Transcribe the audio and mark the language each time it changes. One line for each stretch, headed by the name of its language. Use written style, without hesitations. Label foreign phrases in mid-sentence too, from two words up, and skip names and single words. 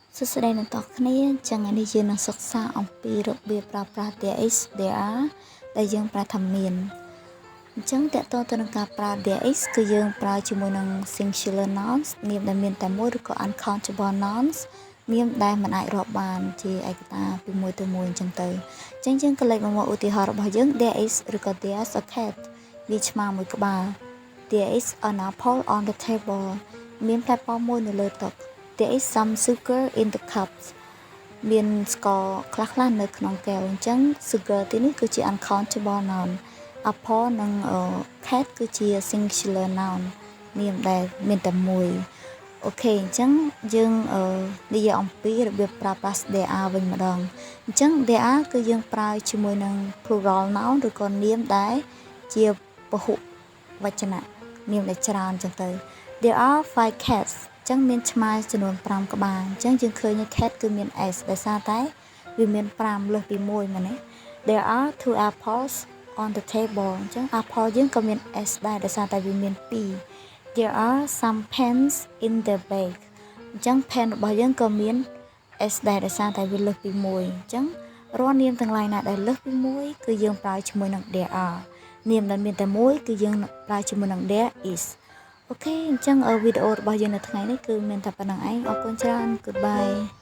Khmer: សួស្តីអ្នកនរគ្នាចឹងថ្ងៃនេះយើងនឹងសិក្សាអំពីរបៀបប្រើប្រាស់
English: there is there are
Khmer: ដែលយើងប្រើថាមានអញ្ចឹងតើតើទៅនឹងការប្រើ
English: there is
Khmer: គឺយើងប្រើជាមួយនឹង
English: singular nouns
Khmer: នាមដែលមានតែមួយឬក៏
English: uncountable nouns
Khmer: នាមដែលមិនអាចរាប់បានជាឯកតាពីមួយទៅមួយអញ្ចឹងទៅអញ្ចឹងយើងក៏លេខមក ឧទាហរណ៍របស់យើង
English: there is
Khmer: ឬក៏
English: there's a cat
Khmer: វាឆ្មាមួយក្បាល
English: there is an apple on the table
Khmer: មានផ្លែប៉ោមមួយនៅលើតុ
English: There is some sugar in the cups
Khmer: មានស្ករខ្លះៗនៅក្នុងកែវអញ្ចឹង sugar ទីនេះគឺជា
English: uncountable noun
Khmer: apple និង cat គឺជា
English: singular noun
Khmer: នាមដែលមានតែមួយអូខេអញ្ចឹងយើងនិយាយអំពីរបៀបប្រើប្រាស់
English: there are
Khmer: វិញម្ដងអញ្ចឹង
English: there are
Khmer: គឺយើងប្រើជាមួយនឹង plural noun ឬក៏នាមដែលជាពហុវចនៈនាមដែលច្រើនអញ្ចឹងទៅ
English: There are 5 cats
Khmer: ចឹងមានឆ្មាចំនួន5ក្បាលអញ្ចឹងយើង ឃើញ cat គឺមាន s ដោយសារតែវាមាន5លើសពី1មែនទេ
English: There are 2 apples on the table
Khmer: អញ្ចឹង apple យើងក៏មាន s ដែរដោយសារតែវាមាន2
English: There are some pens in the bag
Khmer: អញ្ចឹង pen របស់យើងក៏មាន s ដែរដោយសារតែវាលើសពី1អញ្ចឹងរាល់នាមទាំងឡាយណាដែលលើសពី1គឺយើងប្រើជាមួយនឹង
English: there are
Khmer: នាមដែលមានតែមួយគឺយើងប្រើជាមួយនឹង
English: there is
Khmer: អូខេអញ្ចឹងវីដេអូរបស់យើងនៅថ្ងៃនេះគឺមានតែប៉ុណ្្នឹងឯងអរគុណច្រើន Goodbye